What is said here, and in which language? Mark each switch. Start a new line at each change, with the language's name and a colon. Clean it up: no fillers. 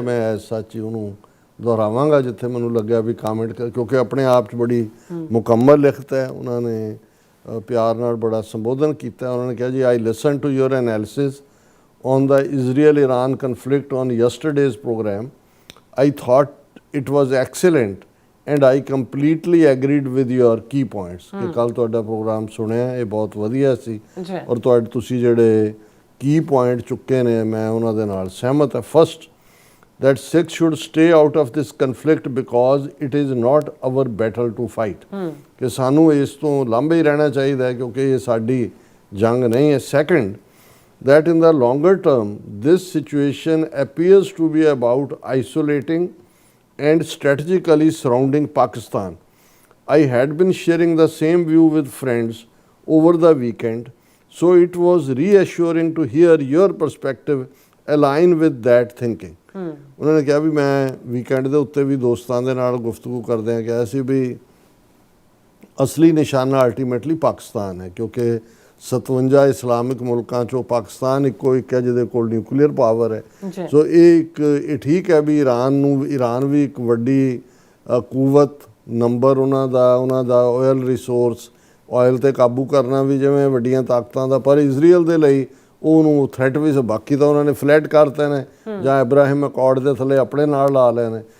Punjabi: ਮੈਂ ਸੱਚ ਹੀ ਉਹਨੂੰ ਦੁਹਰਾਵਾਂਗਾ ਜਿੱਥੇ ਮੈਨੂੰ ਲੱਗਿਆ ਵੀ ਕਾਮੈਂਟ ਕਿਉਂਕਿ ਆਪਣੇ ਆਪ 'ਚ ਬੜੀ ਮੁਕੰਮਲ ਲਿਖਤ ਹੈ। ਉਹਨਾਂ ਨੇ ਪਿਆਰ ਨਾਲ ਬੜਾ ਸੰਬੋਧਨ ਕੀਤਾ। ਉਹਨਾਂ ਨੇ ਕਿਹਾ ਜੀ,
English: I listen to your analysis on the Israel-Iran conflict on yesterday's program. I thought it was excellent and I completely agreed with your key points.
Punjabi: ਕਿ ਕੱਲ ਤੁਹਾਡਾ ਪ੍ਰੋਗਰਾਮ ਸੁਣਿਆ, ਇਹ ਬਹੁਤ ਵਧੀਆ ਸੀ ਔਰ ਤੁਸੀਂ ਜਿਹੜੇ ਕੀ ਪੁਆਇੰਟ ਚੁੱਕੇ ਨੇ ਮੈਂ ਉਹਨਾਂ ਦੇ ਨਾਲ ਸਹਿਮਤ ਹਾਂ।
English: First, that Sikhs should stay out of this conflict because it is not our battle to fight.
Punjabi: ਕਿ ਸਾਨੂੰ ਇਸ ਤੋਂ ਲਾਂਭੇ ਹੀ ਰਹਿਣਾ ਚਾਹੀਦਾ ਹੈ ਕਿਉਂਕਿ ਇਹ ਸਾਡੀ ਜੰਗ ਨਹੀਂ ਹੈ।
English: Second, that in the longer term this situation appears to be about isolating and strategically surrounding Pakistan. I had been sharing the same view with friends over the weekend, so it was reassuring to hear your perspective align with that thinking.
Punjabi: ਉਹਨਾਂ ਨੇ ਕਿਹਾ ਵੀ ਮੈਂ weekend ਦੇ ਉੱਤੇ ਵੀ ਦੋਸਤਾਂ ਦੇ ਨਾਲ ਗੁਫ਼ਤਗੂ ਕਰਦਿਆਂ ਕਿਹਾ ਸੀ ਵੀ ਅਸਲੀ ਨਿਸ਼ਾਨਾ ਅਲਟੀਮੇਟਲੀ ਪਾਕਿਸਤਾਨ ਹੈ ਕਿਉਂਕਿ 57 ਇਸਲਾਮਿਕ ਮੁਲਕਾਂ 'ਚੋਂ ਪਾਕਿਸਤਾਨ ਇੱਕੋ ਇੱਕ ਹੈ ਜਿਹਦੇ ਕੋਲ ਨਿਊਕਲੀਅਰ ਪਾਵਰ ਹੈ। ਸੋ ਇਹ ਠੀਕ ਹੈ ਵੀ ਈਰਾਨ ਵੀ ਇੱਕ ਵੱਡੀ ਕੂਵਤ ਨੰਬਰ ਉਹਨਾਂ ਦਾ ਆਇਲ ਰਿਸੋਰਸ, ਆਇਲ 'ਤੇ ਕਾਬੂ ਕਰਨਾ ਵੀ ਜਿਵੇਂ ਵੱਡੀਆਂ ਤਾਕਤਾਂ ਦਾ, ਪਰ ਇਜ਼ਰਾਈਲ ਦੇ ਲਈ ਉਹਨੂੰ ਥ੍ਰੈਟ ਵੀ ਬਾਕੀ ਤਾਂ ਉਹਨਾਂ ਨੇ ਫਲੈਟ ਕਰਤੇ ਨੇ ਜਾਂ ਇਬਰਾਹਿਮ ਅਕੋਰਡ ਦੇ ਥੱਲੇ ਆਪਣੇ ਨਾਲ ਲਾ ਲਏ ਨੇ।